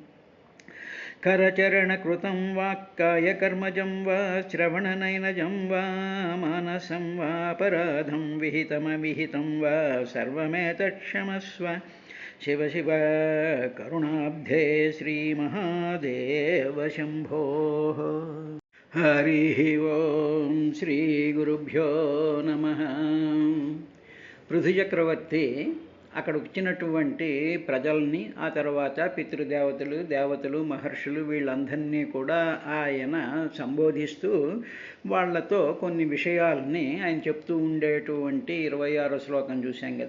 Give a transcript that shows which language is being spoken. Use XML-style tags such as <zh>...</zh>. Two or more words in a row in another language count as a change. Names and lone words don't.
<sa>करचरणकृतं वा कायकर्मजं वा श्रवणनयनजं वा मानसं वापराधं विहितमविहितं वा सर्वमेतत्क्षमस्व शिव शिव करुणाब्धे श्रीमहादेव शम्भोः। हरिः ओं श्रीगुरुभ्यो नमः।</sa> <te>పృథుచక్రవర్తి అక్కడ వచ్చినటువంటి ప్రజల్ని ఆ తర్వాత పితృదేవతలు దేవతలు మహర్షులు వీళ్ళందరినీ కూడా ఆయన సంబోధిస్తూ వాళ్లతో కొన్ని విషయాలని ఆయన చెప్తూ ఉండేటువంటి 26వ శ్లోకం చూసాం కదా.</te>